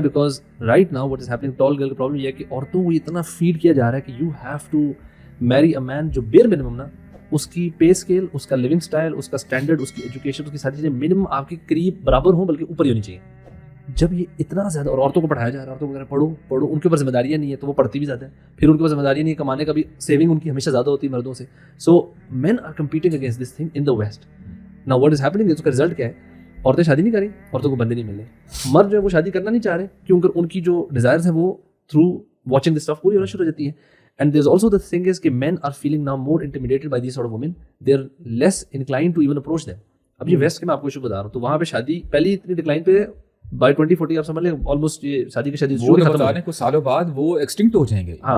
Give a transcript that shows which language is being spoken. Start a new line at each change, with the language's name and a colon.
English: Because right now what is happening,
Urdu: tall girl کا problem یہ ہے کہ عورتوں کو اتنا فیڈ کیا جا رہا ہے کہ
English: you have to marry a man
Urdu: جو bare minimum نا اس کی پے اسکیل, اس کا لیونگ اسٹائل, اس کا اسٹینڈرڈ, اس کی ایجوکیشن, اس کی ساری چیزیں منیمم آپ کے قریب برابر ہوں بلکہ اوپر ہی ہونی چاہیے. جب یہ اتنا زیادہ, اور عورتوں کو پڑھایا جا رہا ہے, عورتوں کو پڑھو, ان کے اوپر ذمہ داریاں نہیں ہے تو وہ پڑھتی بھی زیادہ ہیں, پھر ان کے اوپر ذمہ داریاں نہیں ہے, کمانے کا بھی سیونگ ان کی ہمیشہ زیادہ ہوتی ہے مردوں سے.
English: So men are competing against this thing in the west. Now what is happening,
Urdu: اس کا رزلٹ کیا ہے, عورتیں شادی نہیں کر رہی, عورتوں کو بندے نہیں مل رہے, مرد جو ہے وہ شادی کرنا نہیں چاہ رہے کیونکہ ان کی جو ڈیزائرز ہیں وہ
English: through watching this stuff
Urdu: پوری ہونا شروع ہو جاتی ہیں.
English: And there's also the thing is کہ men are feeling now more intimidated by these sort of women. They're less inclined to even approach them.
Urdu: اب یہ ویسٹ کے میں آپ کو ایشو بتا رہا ہوں, تو وہاں پہ شادی پہلی اتنی ڈکلائن پہ by 2040 آپ سمجھ لیں آلموسٹ یہ شادی کی شادی وہ ختم ہونے کو سالوں بعد وہ ایکسٹنکٹ ہو جائیں گے.